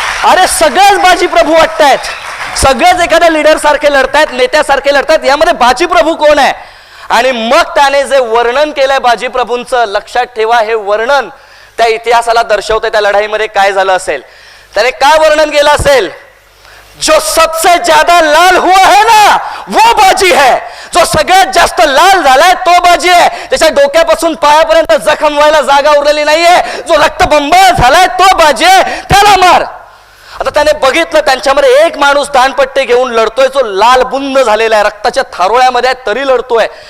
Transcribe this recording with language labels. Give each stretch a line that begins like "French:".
Marathi: अरे सगळेच बाजी प्रभू वाटतायत, सगळेच एखाद्या लीडर सारखे लढतायत, नेत्यासारखे लढतायत, यामध्ये बाजी प्रभू कोण आहे. आणि मग त्याने जे वर्णन केलंय बाजी प्रभूंचं लक्षात ठेवा. हे वर्णन त्या इतिहासाला दर्शवते त्या लढाईमध्ये काय झालं असेल. त्याने काय वर्णन केलं असेल.
Hindi: जो सबसे ज्यादा लाल हुआ है ना वो बाजी है.
Marathi: जो सगळ्यात जास्त लाल झालाय तो बाजी आहे. त्याच्या डोक्यापासून पायापर्यंत जखम व्हायला जागा उरलेली नाहीये. जो रक्तबंबाळ झालाय तो बाजी आहे, त्याला मार. आता त्याने बघितलं त्यांच्यामध्ये एक माणूस दांडपट्टे घेऊन लढतोय जो लाल बुंद झालेला आहे, रक्ताच्या थारोळ्यामध्ये तरी लढतोय.